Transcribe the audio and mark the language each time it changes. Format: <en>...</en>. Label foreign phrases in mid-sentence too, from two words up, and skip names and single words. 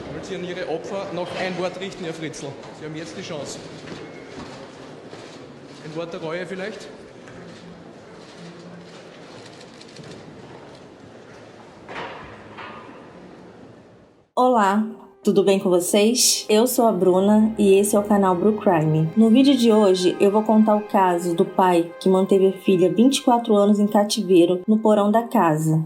<de>Sie an Ihre Opfer noch ein Wort richten, Herr Fritzl. Sie haben jetzt die Chance. Ein Wort der Reue vielleicht?</de> <pt>Olá, tudo bem com vocês? Eu sou a Bruna e esse é o canal Bru Crime. No vídeo de hoje eu vou contar o caso do pai que manteve a filha 24 anos em cativeiro no porão da casa.</pt>